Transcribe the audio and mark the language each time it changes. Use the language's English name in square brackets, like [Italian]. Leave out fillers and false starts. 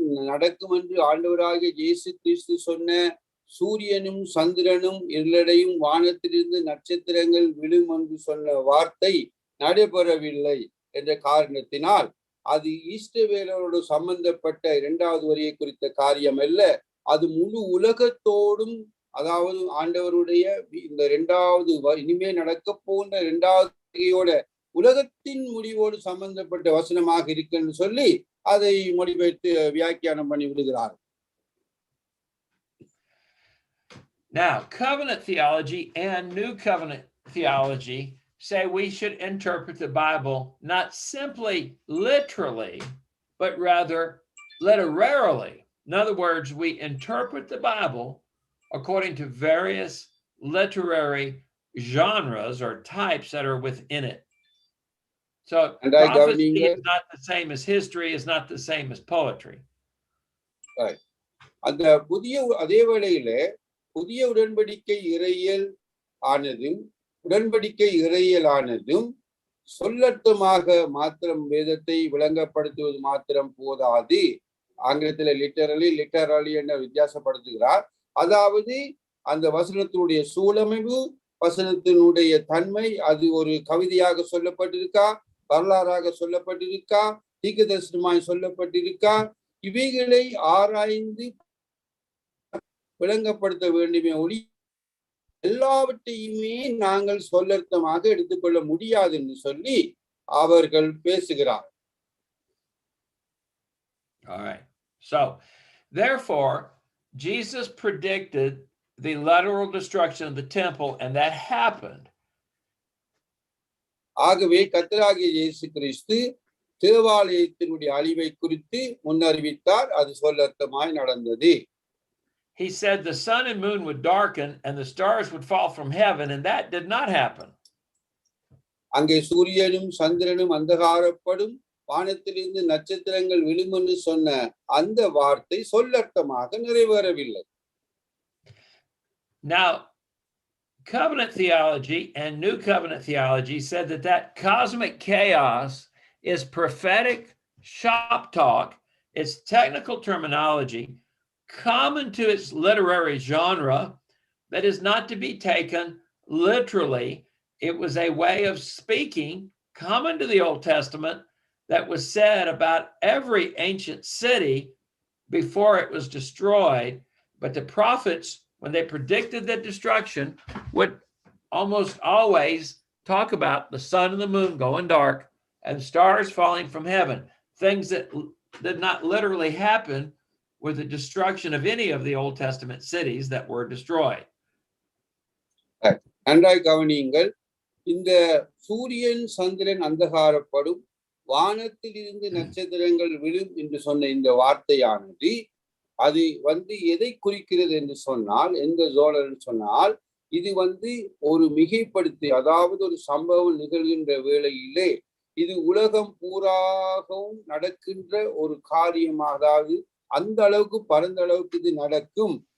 [Tamil] நடக்கும் என்று ஆண்டவராகிய இயேசு கிறிஸ்து சொன்ன சூரியனும் சந்திரனும் இருளடையும், வானத்திலிருந்து நட்சத்திரங்கள் விழும் என்று சொன்ன வார்த்தை நடைபெறவில்லை என்ற காரணத்தினால் அது இஸ்ரவேலரோடு சம்பந்தப்பட்ட இரண்டாவது வரியை குறித்த காரியம் அல்ல, அது முழு உலகத்தோடும் அதாவது ஆண்டவருடைய இந்த இரண்டாவது இனிமே நடக்க போன்ற இரண்டாவது வருகையோட உலகத்தின் முடிவோடு சம்பந்தப்பட்ட வசனமாக இருக்குன்னு சொல்லி அதை மொழிபெயர்த்து வியாக்கியானம் பண்ணி விடுகிறார். [English] Now, covenant theology and new covenant theology say we should interpret the Bible not simply literally, but rather literarily. In other words, we interpret the Bible according to various literary genres or types that are within it. So prophecy is not the same as history, is not the same as poetry. Right. [Tamil] அந்த அதே வேளையில புதிய உடன்படிக்கை இறையியல் ஆனதும் உடன்படிக்கை இறையியல் ஆனதும் சொல்லர்த்தமாக மாத்திரம் வேதத்தை விளங்கப்படுத்துவது மாத்திரம் போதாது. ஆங்கிலத்தில் லிட்டரலி என வித்தியாசப்படுத்துகிறார். அதாவது அந்த வசனத்தினுடைய சூழமைவு, வசனத்தினுடைய தன்மை, அது ஒரு கவிதையாக சொல்லப்பட்டிருக்கா, வரலாறாக சொல்லப்பட்டிருக்கா, தீர்க்கதரிசனமாய் சொல்லப்பட்டிருக்கா, இவைகளை ஆராய்ந்து விளங்கப்படுத்த வேண்டுமே ஒளி எல்லாவற்றையுமே நாங்கள் சொல்லர்த்தமாக எடுத்துக்கொள்ள முடியாது என்று சொல்லி அவர்கள் பேசுகிறார். [English] All right. So, therefore, Jesus predicted the literal destruction of the temple, and that happened. [Tamil] ஆகவே கர்த்தராகிய இயேசு கிறிஸ்து தேவாலயத்தினுடைய அழிவை குறித்து முன்னறிவித்தார். அது சொல்லர்த்தமாய் நடந்தது. [English] He said the sun and moon would darken and the stars would fall from heaven, and that did not happen. [Tamil] அங்கே சூரியனும் சந்திரனும் அந்தகாரப்படும், வானத்திலிருந்து நட்சத்திரங்கள் விழும் என்று சொன்ன அந்த வார்த்தை சொல்லர்த்தமாக நிறைவேறவில்லை. [English] Now, covenant theology and new covenant theology said that cosmic chaos is prophetic shop talk. It's technical terminology common to its literary genre that is not to be taken literally. It was a way of speaking common to the Old Testament that was said about every ancient city before it was destroyed. But the prophets, when they predicted the destruction, would almost always talk about the sun and the moon going dark and stars falling from heaven, things that did not literally happen with the destruction of any of the Old Testament cities that were destroyed. [Tamil] நன்றாய் கவனியுங்கள். இந்த சூரியன் சந்திரன் அந்தகாரப்படும், வானத்தில் இருந்து நட்சத்திரங்கள் விழும் என்று சொன்ன இந்த வார்த்தையானது அது எதை குறிக்கிறது என்று சொன்னால், எந்த ஜோலர் சொன்னால், இது ஒரு மிகைப்படுத்தி, அதாவது ஒரு சம்பவம் நிகழ்கின்ற வேளையிலே இது உலகம் பூராகவும் நடக்கின்ற ஒரு காரியமாக, அதாவது அந்த அளவுக்கு பரந்த அளவுக்கு இது நடக்கும்.